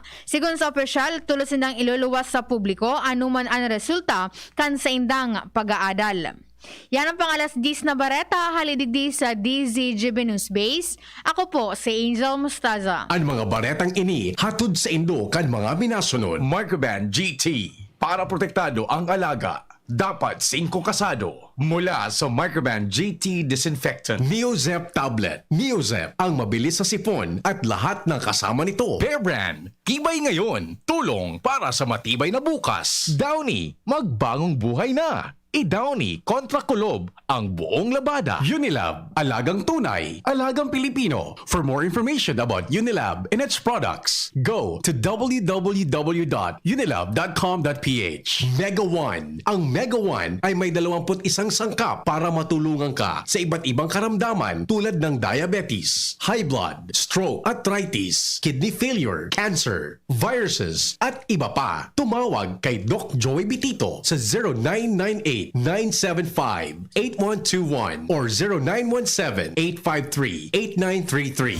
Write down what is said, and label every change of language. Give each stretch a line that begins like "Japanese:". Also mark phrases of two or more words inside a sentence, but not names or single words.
Bikol: Sigun sa opisyal, tulos indang iluluwas sa publiko anuman ang resulta kan sa indang pag-aadal. Yan ang pangalas 10 na bareta, halidigdi sa DZGB News Base. Ako po si Angel Mustaza. Ang mga baretang ini hatod sa Indo kan mga minasunod.
Filipino: Microban GT para protektado ang alaga. Dapat 5 kasado mula sa Microban GT Disinfectant. Neozep Tablet. Neozep ang mabilis sa sipon at lahat ng kasama nito. Bear Brand. Kibay ngayon. Tulong para sa matibay na bukas. Downy. Magbagong buhay na. I-Downy kontra kulob ang buong labada. Unilab, alagang tunay, alagang Pilipino.
English: For more information about Unilab and its products, go to www.unilab.com.ph.
Filipino: Mega One. Ang Mega One ay may 21 sangkap para matulungan ka sa iba't ibang karamdaman tulad ng diabetes,
English: high blood,
Filipino: stroke, arthritis, kidney failure, cancer, viruses, at iba pa. Tumawag kay Doc Joey Bitito sa 0998-975-8121 or 0917-853-8933.